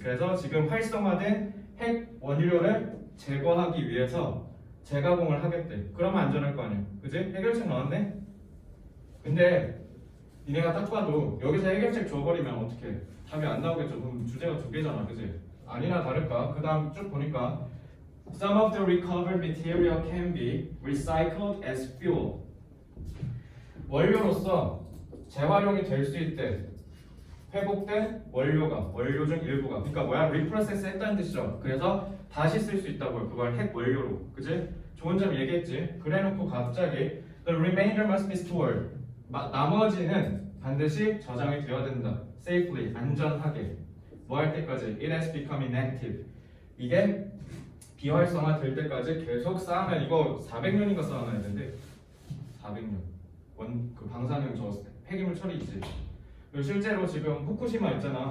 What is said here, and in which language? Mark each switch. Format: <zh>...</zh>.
<ko>그래서 지금 활성화된 핵 원료를 제거하기 위해서 재가공을 하겠대. 그러면 안전할 거 아니야. 그지? 해결책 나왔네? 근데 니네가 딱 봐도 여기서 해결책 줘버리면 어떡해? 답이 안 나오겠죠. 그럼 주제가 두 개잖아, 그지? 아니나 다를까? 그 다음 쭉 보니까</ko> <en>Some of the recovered material can be recycled as fuel.</en> <ko>원료로서 재활용이 될 수 있대. 회복된 원료가, 원료 중 일부가. 그러니까 뭐야? 리프로세스 했다는 뜻이죠. 그래서 다시 쓸 수 있다고요. 그걸 핵 원료로. 그지? 좋은 점 얘기했지. 그래놓고 갑자기</ko> <en>The remainder must be stored.</en> <ko>나머지는 반드시 저장이 되어야 된다. Safely, 안전하게. 뭐 할 때까지?</ko> <en>It has become inactive.</en> <ko>이게 비활성화 될 때까지 계속 쌓아놔. 이거 400년인가 쌓아놔야 되는데 400년. 그 방사능 저 폐기물 처리 있지. 그리고 실제로 지금 후쿠시마 있잖아.</ko>